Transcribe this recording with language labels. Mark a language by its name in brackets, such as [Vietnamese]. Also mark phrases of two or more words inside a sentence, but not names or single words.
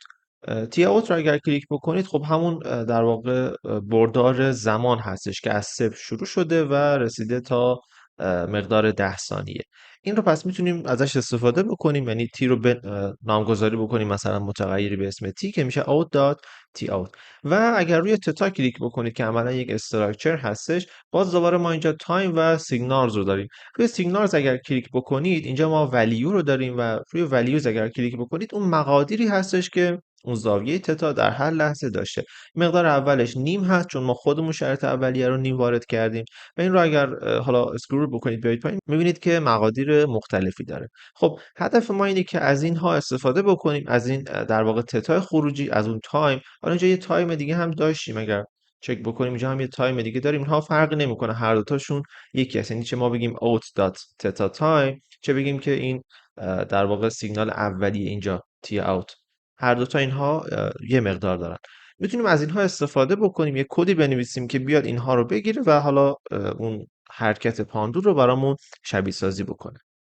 [Persian] تی اوت رو اگر کلیک بکنید خب همون در واقع بردار زمان هستش که از صفر شروع شده و رسیده تا مقدار 10 ثانیه. این رو پس میتونیم ازش استفاده بکنیم، یعنی تی رو نامگذاری بکنیم مثلا متغیری به اسم تی که میشه [English] out dot [Persian] تی اوت. و اگر روی تتا کلیک بکنید که عملا یک استراکچر هستش، باز دوباره ما اینجا تایم و سیگنالز رو داریم. روی سیگنالز اگر کلیک بکنید اینجا ما ولیو رو داریم و روی ولیوز اگر کلیک بکنید اون مقادیری هستش که اون زاویه تتا در هر لحظه داشته. مقدار اولش نیم هست چون ما خودمون شرط اولیه رو نیم وارد کردیم و این رو اگر حالا اسکرول بکنید بیاید پایین میبینید که مقادیر مختلفی داره. خب هدف ما اینه که از اینها استفاده بکنیم، از این در واقع تتا خروجی، از اون تایم. حالا اینجا یه تایم دیگه هم داشتیم، اگر چک بکنیم اینجا هم یه تایم دیگه داریم. اینها فرقی نمیکنه، هر دو تاشون یکی هست. یعنی چه ما بگیم [English] out dot theta time، [Persian] چه بگیم که این در واقع سیگنال اولیه اینجا تی out، هر دو تا اینها یه مقدار دارن. میتونیم از اینها استفاده بکنیم، یه کدی بنویسیم که بیاد اینها رو بگیره و حالا اون حرکت پاندول رو برامون شبیه سازی بکنه.